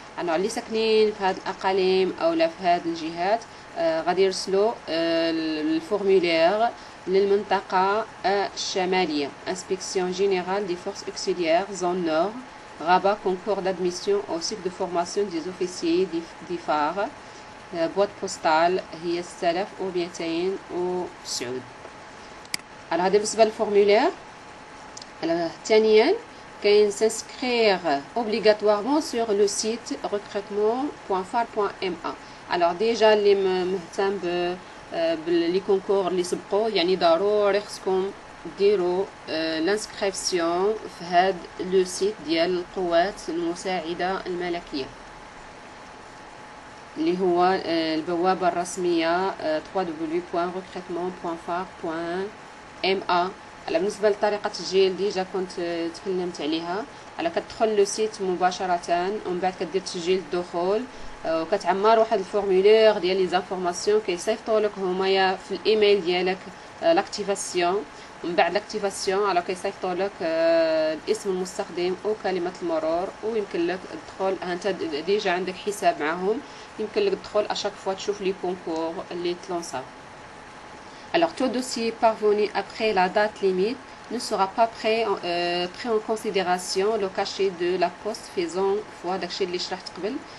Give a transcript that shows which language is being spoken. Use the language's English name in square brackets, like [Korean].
[Arabic] على اللي ساكنين في هذه الأقاليم أو لا في هذه الجهات غادي يرسلوا الفورمولير للمنطقة الشمالية [French] Inspection générale des forces auxiliaires zone nord Rabat concours d'admission au cycle de formation des officiers des phares boîte postale هي 6209. [Arabic] على هذا بالنسبة للفورمولير. ثانيا كاين [French] s'inscrire obligatoirement sur le site recrutement.far.ma. alors déjà [Arabic] اللي مهتم باللي كونكور اللي سبقوا يعني ضروري خصكم ديروا لانسكريبسيون في هاد لو سيت ديال القوات المساعده الملكيه اللي هو البوابه الرسميه www.recrutement.far.ma. على بالنسبه لطريقه التسجيل ديجا كنت تكلمت عليها. على كتدخل لو سيت مباشره ومن بعد كدير تسجيل الدخول وكتعمر واحد الفورمولير ديال لي زانفورماسيون كيصيفطوا لك هما في الايميل ديالك لاكتيفاسيون. ومن بعد لاكتيفاسيون على كيصيفطوا لك الاسم المستخدم وكلمه المرور ويمكن لك تدخل. انت ديجا عندك حساب معهم يمكن لك تدخل اشاك فوا تشوف لي كونكور اللي تلونصاو. [French] alors tout dossier parvenu après la date limite ne sera pas pris en considération le cachet de la poste faisant foi [Arabic] داكشي اللي شرحت قبل.